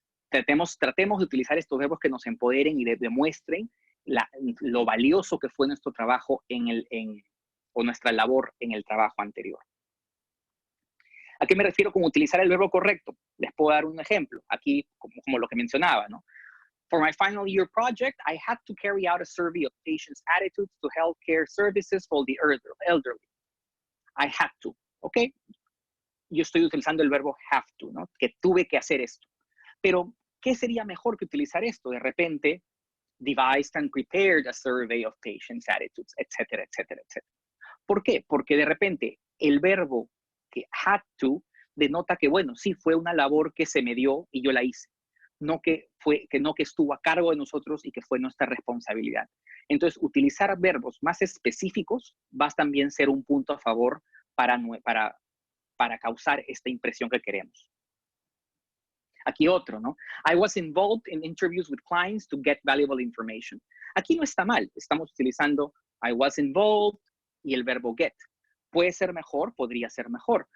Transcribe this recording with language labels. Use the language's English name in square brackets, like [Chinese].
[Spanish] Tratemos de utilizar estos verbos que nos empoderen y demuestren lo valioso que fue nuestro trabajo o nuestra labor en el trabajo anterior. ¿A qué me refiero con utilizar el verbo correcto? Les puedo dar un ejemplo, aquí como lo que mencionaba, ¿no? [English] For my final year project, I had to carry out a survey of patients' attitudes to healthcare services for the elderly. I had to, ¿ok? [Spanish] Yo estoy utilizando el verbo [English] have to, [Spanish] ¿no? Que tuve que hacer esto. Pero, ¿qué sería mejor que utilizar esto? De repente, [English] devised and prepared a survey of patients' attitudes, [Spanish] etcétera, etcétera, etcétera. ¿Por qué? Porque de repente el verbo que [English] had to [Spanish] denota que, bueno, sí, fue una labor que se me dio y yo la hice. No que estuvo a cargo de nosotros y que fue nuestra responsabilidad. Entonces, utilizar verbos más específicos va a también ser un punto a favor para causar esta impresión que queremos. Aquí otro, ¿no? [English] I was involved in interviews with clients to get valuable information. [Spanish] Aquí no está mal, estamos utilizando [English] I was involved [Spanish] y el verbo get. Puede ser mejor, podría ser mejor.